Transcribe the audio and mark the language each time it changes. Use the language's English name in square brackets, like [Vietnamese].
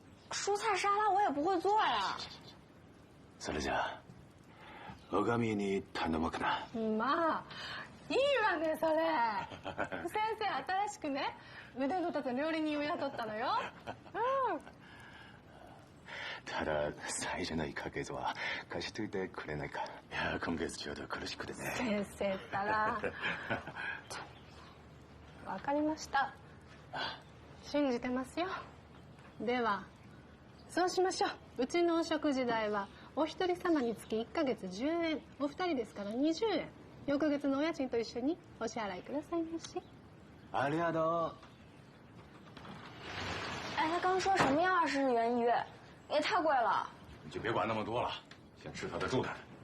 [Chinese] 蔬菜沙拉我也不会做呀。 [Japanese] それじゃあ、女将に頼もうかな。まあいいわねそれ。先生新しくね、腕の立つ料理人を雇ったのよ。ただ最初の1ヶ月は貸しといてくれないか。いや今月ちょうど苦しくてね。先生ったら。わかりました。信じてますよ。ではそうしましょう。うちのお食事代はお一人様につき1ヶ月10円、お二人ですから20円。翌月のお家賃と一緒にお支払いくださいまし。ありがとう。 [Chinese] 哎，他刚说什么呀？20日元1月，也太贵了。你就别管那么多了，先吃他的住他的。